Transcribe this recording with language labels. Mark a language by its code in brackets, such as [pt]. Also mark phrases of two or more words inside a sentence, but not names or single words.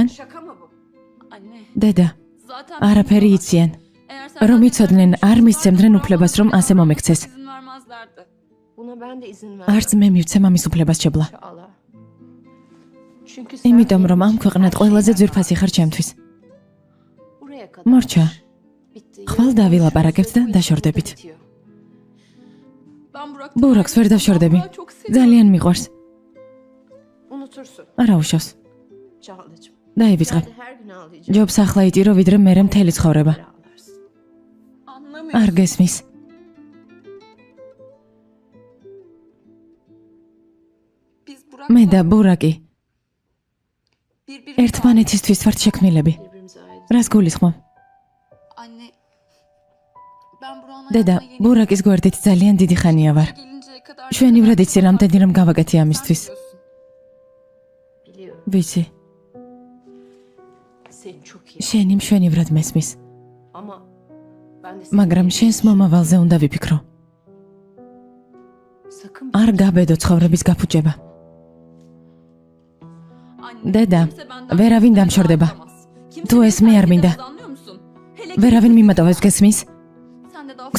[tr] Anne. [ka] დედა, [tr] Zaten [ka] არაფერი იციან. [tr] eğer sen [ka] რომ იცოდნენ, არ მისცემდნენ უფლებას რომ ასე მომექცეს. [tr] izin vermezlerdi. Buna ben de izin [ka] არც მე მივცემ ამის უფლებას შებლა. [tr] Çağla. Çünkü sen [ka] იმიტომ რომ ამ ქვეყნად ყველაზე ძვირფასი ხარ ჩემთვის. [tr] buraya kadar. [ka] მორჩა, [tr] Bitti. [ka] ხვალ დავილაპარაკებთ და დაშორდებით. [tr] Bitiyor. Ben Burak [ka] ბურაკს ვერ დავშორდები. [tr] çok seviyorum. [ka] ძალიან მიყვარს. [tr] Unutursun [ka] არა უშავს. [tr] Çağlacığım. [ka] დაივიწყებ. [tr] Ben de her gün ağlayacağım. [ka] ჯობს ახლა იტირო ვიდრე მერე მთელი ცხოვრება. [tr] Ağlarsın. Anlamıyorum. [ka] არ გესმის. [tr] Biz Burak [ka] მე და ბურაკი [tr] birbirimize [ka] ერთმანეთისთვის ვართ შექმნილები. [tr] Birbirimize ait. [ka] რას გულისხმობ? [tr] Anne. Ben Burak'ın [ka] დედა, [tr] hayatına yeni [ka] ბურაკის გვერდით ძალიან დიდი ხანია ვარ. [tr] gelinceye kadar [ka] შვენივრად იცი რამდენი რომ გავაკეთე [tr] sen [ka] ამისთვის. [tr] biliyorsun. Biliyorum. [ka] ვიცი, [tr] Seni çok iyi. [ka] შენი მშვენივრად მესმის, [tr] Ama ben de seni [ka] მაგრამ შენს მომავალზე უნდა ვიფიქრო. [tr] sakın [ka] არ გაბედო ცხოვრების გაფუჭება. [tr] Anne, [ka] დედა, [tr] kimse benden [ka] ვერავინ [tr] kimseye [ka] დამშორდება. [tr] ayrılamaz. Kimse [ka] თუ [tr] beni [ka] ეს მე არ [tr] terk [ka] მინდა. [tr] edemez, anlıyor musun? Hele ki [ka] ვერავინ მიმატოვებს გესმის? [tr] sen de daha